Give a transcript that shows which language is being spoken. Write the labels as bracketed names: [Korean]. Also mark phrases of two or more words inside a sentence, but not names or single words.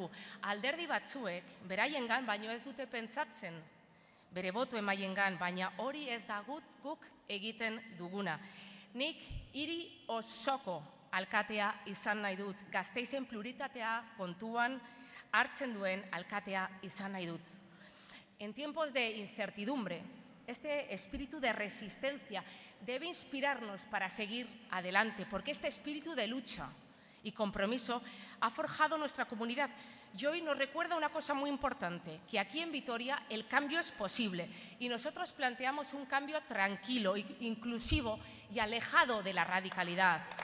[Basque] Alderdi batzuek beraiengan baino ez dute pentsatzen, bere boto emaiengan, baina hori ez da guk egiten duguna. Nik hiri osoko alkatea izan nahi dut, Gasteizen pluritatea kontuan hartzen duen alkatea izan nahi dut. [Spanish] En tiempos de incertidumbre, este espíritu de resistencia debe inspirarnos para seguir adelante, porque este espíritu de lucha y compromiso ha forjado nuestra comunidad. Y hoy nos recuerda una cosa muy importante, que aquí en Vitoria el cambio es posible y nosotros planteamos un cambio tranquilo, inclusivo y alejado de la radicalidad.